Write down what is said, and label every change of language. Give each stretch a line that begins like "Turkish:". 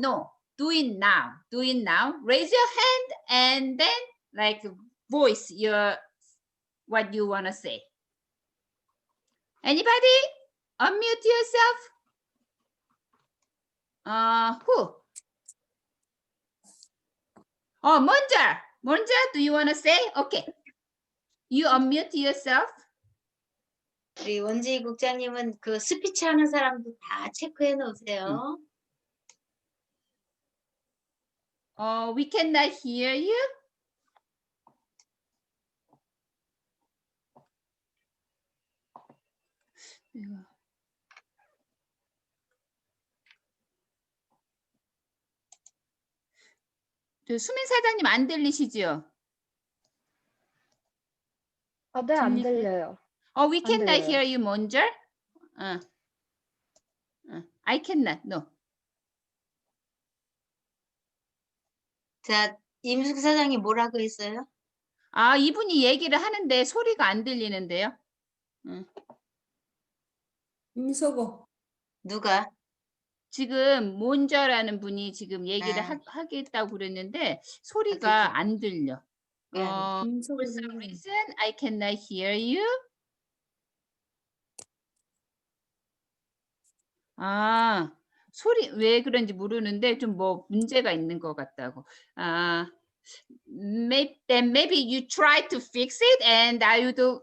English: No, do it now. Do it now. Raise your hand and then voice what you want to say. Anybody? Unmute yourself. Who? Oh, Monja, do you want to say? Okay. You unmute yourself.
Korean: 우리 원지 국장님은 그 스피치 하는 사람도 다 체크해 놓으세요.
English: We cannot hear you.
Korean: 수민 사장님 안 들리시죠? 네, 안 들려요.
English: We cannot hear you, Monja. I cannot. No.
Korean: 자, 임숙 사장님 뭐라고 했어요? 이분이 얘기를 하는데 소리가 안 들리는데요. 임석호. 누가? 지금 몬저라는 분이 지금 얘기를 하겠다고 그랬는데 소리가 안 들려.
English: For some reason I cannot hear you.
Korean: 소리 왜 그런지 모르는데 좀 뭐 문제가 있는 것 같다고.
English: Maybe you try to fix it, and I will do.